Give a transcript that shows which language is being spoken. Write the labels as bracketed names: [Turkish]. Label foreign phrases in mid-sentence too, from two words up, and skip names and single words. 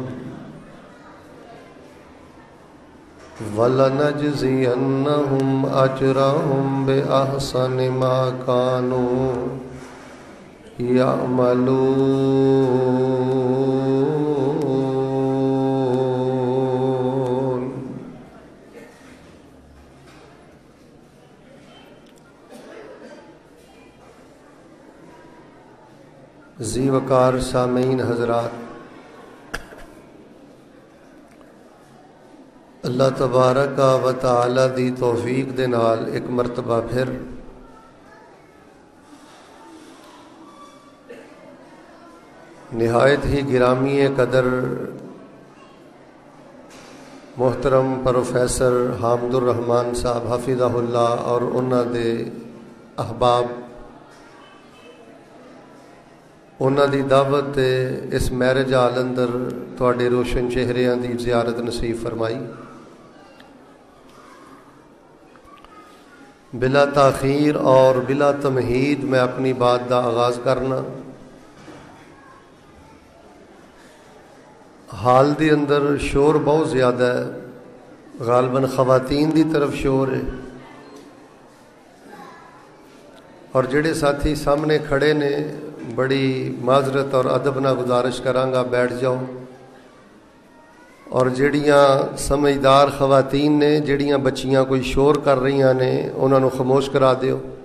[Arabic] وَلَنَجْزِيَنَّهُمْ أَجْرَهُمْ بِأَحْسَنِ مَا كَانُوا يَعْمَلُونَ۔ [Punjabi] ذی وقار سامعین حضرات، اللہ تبارک و تعالی دی توفیق دے نال ایک مرتبہ پھر نہایت ہی گرامی قدر محترم پروفیسر حامد الرحمن صاحب [Arabic] حفظہ اللہ [Punjabi] اور انہاں دے احباب انہاں دی دعوت تے اس میرج ہال اندر تواڈے روشن چہریاں دی زیارت نصیب فرمائی۔ بلا تاخیر اور بلا تمہید میں اپنی بات دا آغاز کرنا۔ حال دی اندر شور بہت زیادہ ہے، غالباً خواتین دی طرف شور ہے، اور جڑے ساتھی سامنے کھڑے نے بڑی معذرت اور ادب نہ گزارش کرانگا بیٹھ جاؤ، اور جڑیاں سمجھدار خواتین نے جڑیاں بچیاں کوئی شور کر رہی نے انہاں نو خاموش کرا دیو۔